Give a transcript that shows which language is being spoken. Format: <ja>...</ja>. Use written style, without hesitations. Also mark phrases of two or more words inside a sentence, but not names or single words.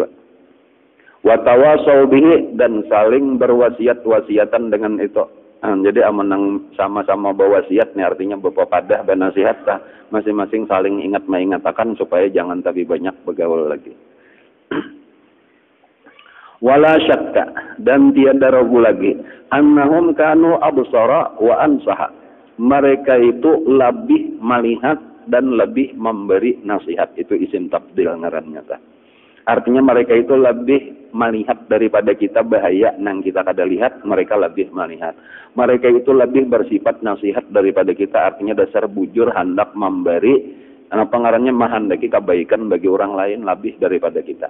<ar>وتواصوا به,</ar> <id>dan saling berwasiat-wasiatan dengan itu.</id> <bjn>Jadi amanang sama-sama berwasiat nih artinya berpapadah dan nasihat lah.</bjn> <id>Masing-masing saling ingat mengatakan supaya jangan tapi banyak bergaul lagi.</id> <ar>ولا شك,</ar> <id>dan tiada ragu lagi</id> <ar>أنهم كانوا أبصر وأنصح.</ar> <id>Mereka itu lebih melihat dan lebih memberi nasihat.</id> <bjn>Itu isim tabdil ngarannya tah. Artinya mereka itu lebih melihat daripada kita bahaya nang kita kada lihat, mereka lebih melihat.</bjn> <id>Mereka itu lebih bersifat nasihat daripada kita, artinya dasar bujur hendak memberi pengarannya menghendaki kebaikan bagi orang lain lebih daripada kita.</id>